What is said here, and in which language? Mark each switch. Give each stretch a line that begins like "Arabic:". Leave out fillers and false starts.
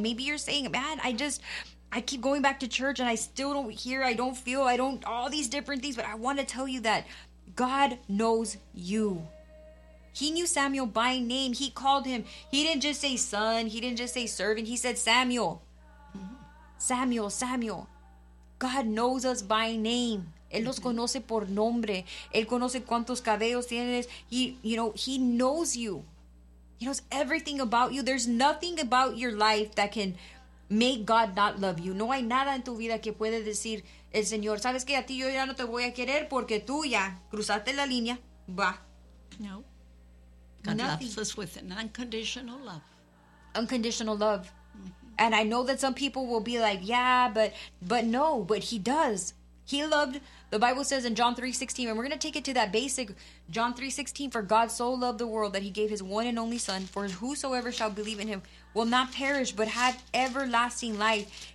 English: And maybe you're saying, man, I keep going back to church and I still don't hear, I don't feel, I don't, all these different things. But I want to tell you that God knows you. He knew Samuel by name. He called him. He didn't just say son. He didn't just say servant. He said Samuel. Mm-hmm. Samuel, Samuel. God knows us by name.
Spanish: Él nos conoce por nombre. Él conoce cuántos cabellos tienes.
English: He knows you. He knows everything about you. There's nothing about your life that can make God not love you.
Spanish: No hay nada en tu vida que puede decir el Señor, ¿sabes qué? A ti yo ya no te voy a querer porque tú ya cruzaste la línea. Bah.
English: No. God loves us with an unconditional love. Unconditional love. Mm-hmm. And I know that some people will be like, yeah, but no, but He does. He loved, the Bible says in John 3:16, and we're going to take it to that basic John 3:16, for God so loved the world that He gave His one and only Son, for whosoever shall believe in Him will not perish, but have everlasting life.